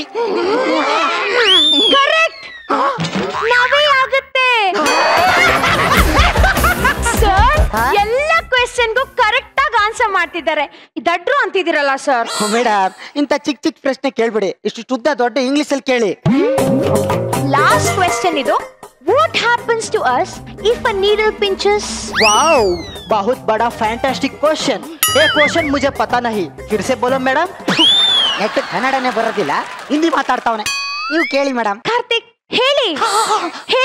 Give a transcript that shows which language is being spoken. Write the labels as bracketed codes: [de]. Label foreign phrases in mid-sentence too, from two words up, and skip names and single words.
[kn] ಕರೆಕ್ಟ್, ನಾವೇ ಆಗುತ್ತೆ ಸರ್. ಎಲ್ಲ ಕ್ವೆಶ್ಚನ್ಗೂ ಕರೆಕ್ಟ್ ಆಗಿ ಆನ್ಸರ್ ಮಾಡ್ತಿದ್ದಾರೆ. ದಡ್ರು ಅಂತಿದ್ದೀರಲ್ಲ ಸರ್. ಮೇಡಮ್, ಇಂಥ ಚಿಕ್ಕ ಚಿಕ್ಕ ಪ್ರಶ್ನೆ ಕೇಳ್ಬಿಡಿ, ಇಷ್ಟು ಉದ್ದ ದೊಡ್ಡ ಇಂಗ್ಲಿಷ್ ಅಲ್ಲಿ ಕೇಳಿ. [en] last question [kn] ಇದು. [en] What happens to us if a needle pinches? [hi] वाओ, बहुत बड़ा [en] fantastic question. [hi] ये क्वेश्चन मुझे पता नहीं, फिर से बोलो मैडम. [kn] ನೆಟ್ ಕನ್ನಡನೇ ಬರೋದಿಲ್ಲ, ಹಿಂದಿ ಮಾತಾಡ್ತಾವನೆ. ನೀವು ಕೇಳಿ ಮೇಡಮ್. ಕಾರ್ತಿಕ್ ಹೇಳಿ.